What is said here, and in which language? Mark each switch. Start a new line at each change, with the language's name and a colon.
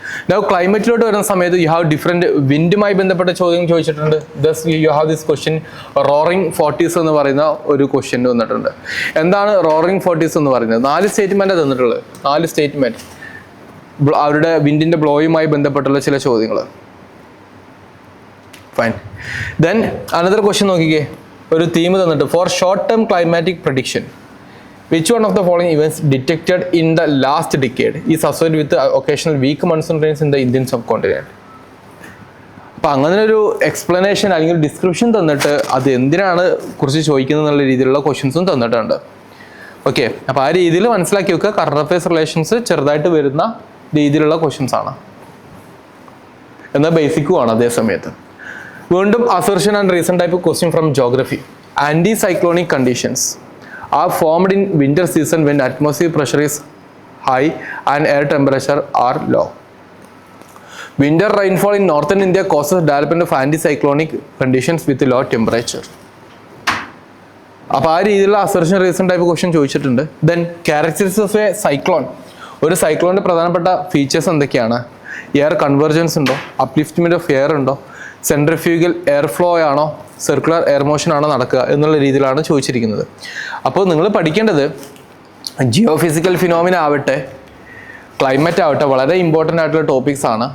Malayalam: Now ക്ലൈമറ്റിലോട്ട് വരുന്ന സമയത്ത്
English: you have different
Malayalam: വിൻഡുമായി ബന്ധപ്പെട്ട ചോദ്യം ചോദിച്ചിട്ടുണ്ട്.
English: thus you have this question roaring forties
Malayalam: എന്ന് പറയുന്ന ഒരു ക്വസ്റ്റ്യൻ വന്നിട്ടുണ്ട്. എന്താണ് റോറിംഗ് ഫോർട്ടീസ് എന്ന് പറയുന്നത്? 4 സ്റ്റേറ്റ്മെൻറ്റാണ് തന്നിട്ടുള്ളത്. 4 സ്റ്റേറ്റ്മെൻറ്റ് അവരുടെ വിൻഡിൻ്റെ ബ്ലോയുമായി ബന്ധപ്പെട്ടുള്ള ചില ചോദ്യങ്ങൾ. ഫൈൻ.
English: then another question നോക്കിക്കേ,
Malayalam: ഒരു തീം തന്നിട്ട്
English: For short term climatic prediction which one of the following events detected in the last decade is associated with occasional weak monsoon rains in the Indian subcontinent?
Malayalam: അപ്പോൾ അങ്ങനെ ഒരു explanation അല്ലെങ്കിൽ description തന്നിട്ട് അത് എന്തിനാണ് കുറിച്ച് ചോദിക്കുന്നത് എന്നുള്ള രീതിയിലുള്ള ക്വസ്റ്റ്യൻസും തന്നിട്ടുണ്ട്. ഓക്കെ, അപ്പോൾ ആ രീതിയിൽ മനസ്സിലാക്കി വെക്കുക. കറണ്ട് അഫയേഴ്സ് റിലേഷൻസ് ചെറുതായിട്ട് വരുന്ന രീതിയിലുള്ള ക്വസ്റ്റ്യൻസ് ആണ്, എന്നാൽ ബേസിക്കും ആണ് അതേ സമയത്ത്.
English: വീണ്ടും assertion and reason type question from geography. Anti cyclonic conditions are formed in winter season when atmospheric pressure is high and air temperature are low. Winter rainfall in northern India causes development of anticyclonic conditions with low temperature.
Malayalam: അപ്പോൾ ആ രീതിയിലുള്ള assertion reason type question ചോദിച്ചിട്ടുണ്ട്.
English: Then characteristics of a cyclone.
Malayalam: ഒരു സൈക്ലോണിൻ്റെ പ്രധാനപ്പെട്ട features എന്തൊക്കെയാണ്? Air convergence ഉണ്ടോ? Upliftment of air ഉണ്ടോ? Centrifugal air flow ആണോ? സർക്കുലർ എയർ മോഷൻ ആണോ നടക്കുക എന്നുള്ള രീതിയിലാണ് ചോദിച്ചിരിക്കുന്നത്. അപ്പോൾ നിങ്ങൾ പഠിക്കേണ്ടത് ജിയോ ഫിസിക്കൽ ഫിനോമിന ആവട്ടെ, ക്ലൈമറ്റ് ആവട്ടെ, വളരെ ഇമ്പോർട്ടൻ്റ് ആയിട്ടുള്ള ടോപ്പിക്സ് ആണ്.